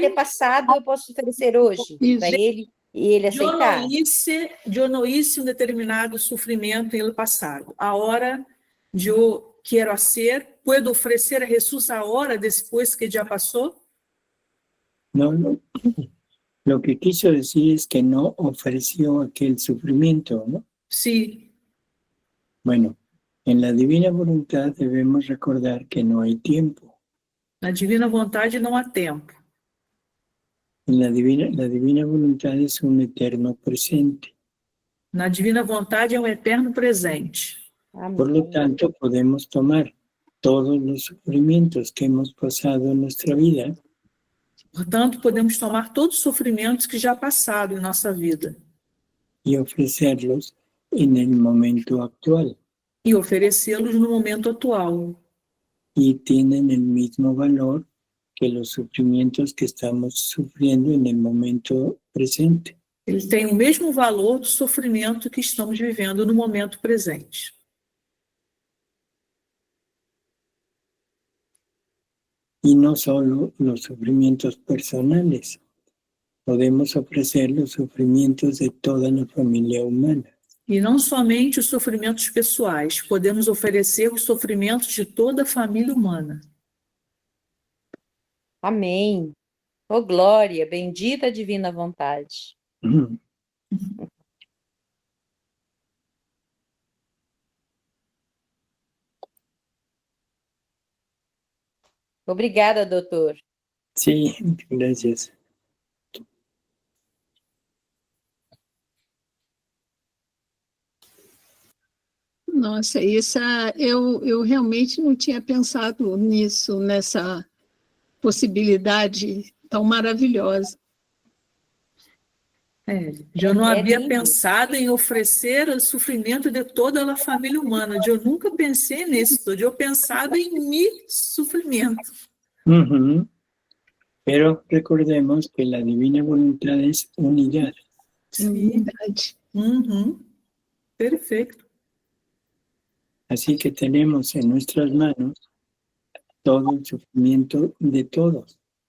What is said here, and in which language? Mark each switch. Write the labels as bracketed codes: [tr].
[pt] ter passado, eu posso oferecer hoje Isso. para Ele e Ele aceitar? Eu não hice um determinado sofrimento no passado. A hora eu quero fazer, puedo oferecer a Jesus a hora depois que já passou? [es] No. Lo que quiso decir es que no ofreció aquel sufrimiento, ¿no? [pt] Sim. [es] Bueno, en la divina voluntad debemos recordar que no hay tiempo. [pt] Na divina vontade não há tempo. [es] La divina voluntad es un eterno presente. [pt] Na divina vontade é um eterno presente. [es] Por lo tanto, podemos tomar todos los sufrimientos que hemos pasado en nuestra vida [pt] Portanto, podemos tomar todos os sofrimentos que já passaram em nossa vida [es] y ofrecerlos en el momento actual. [pt] e oferecê-los no momento atual. [es] Y tienen el mismo valor que los sufrimientos que estamos sufriendo en el momento presente. [pt] Ele tem o mesmo valor do sofrimento que estamos vivendo no momento presente. [es] Y no solo los sufrimientos personales, podemos ofrecer los sufrimientos de toda la familia humana. [pt] E não somente os sofrimentos pessoais, podemos oferecer os sofrimentos de toda a família humana. Amém. Ô glória, bendita a divina vontade. Obrigada, doutor. [es] Sí, gracias. [pt] Nossa, eu realmente não tinha pensado nisso, nessa possibilidade tão maravilhosa. Eu não É havia lindo. pensado em oferecer o sofrimento de toda a família humana. Eu nunca pensei nisso. Eu pensava em meu sofrimento. Ujú. [es] Pero recordemos que la divina voluntad es unidad. [pt] É verdade. Uhum. Perfeito. [es] Así que tenemos en nuestras manos todo el sufrimiento de todos.